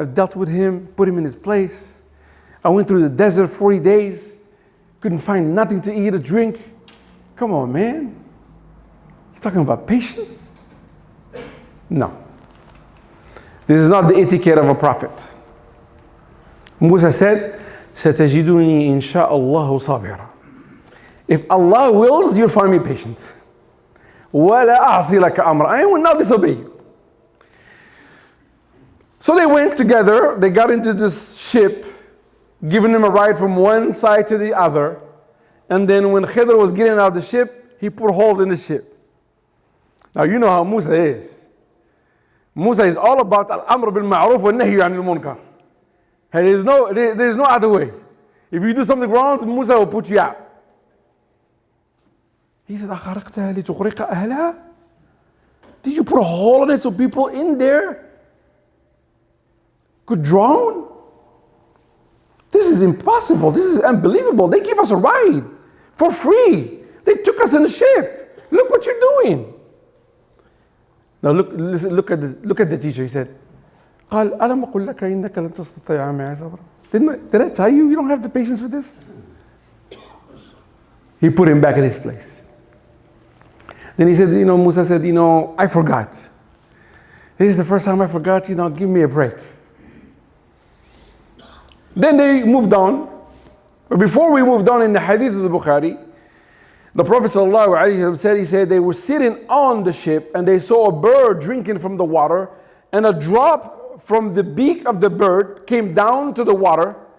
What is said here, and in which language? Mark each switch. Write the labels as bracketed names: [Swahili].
[English] I've dealt with him, put him in his place. I went through the desert 40 days. Couldn't find nothing to eat or drink. Come on, man. You're talking about patience? No. This is not the etiquette of a prophet. Musa said, [Arabic] سَتَجِدُنِي إِنْ شَاءَ اللَّهُ صَابِرًا. [English] If Allah wills, you'll find me patient. [Arabic] وَلَا أَعْصِي لَكَ أَمْرًا. [English] I will not disobey you. So they went together. They got into this ship, giving him a ride from one side to the other. And then when Khidr was getting out of the ship, he put holes in the ship. Now you know how Musa is. Musa is all about al-amr bil ma'ruf wa nahy anil munkar. There is no other way. If you do something wrong, Musa will put you out. He said, [Arabic] أَخَرَقْتَهَا لِتُغْرِقَ أَهْلَهَا? [English] Did you put a hole in it so people in there could drown? This is impossible. This is unbelievable. They gave us a ride for free. They took us in the ship. Look what you're doing. Now look at the teacher. He said, [Arabic] قال ألم أقل لك إنك لن تستطيع معي صبرا. [English] Did I tell you don't have the patience for this? He put him back in his place. Then he said, Musa said, I forgot. This is the first time I forgot, give me a break. Then they moved on. But before we moved on in the hadith of the Bukhari, the Prophet ﷺ said they were sitting on the ship and they saw a bird drinking from the water, and a drop from the beak of the bird came down to the water.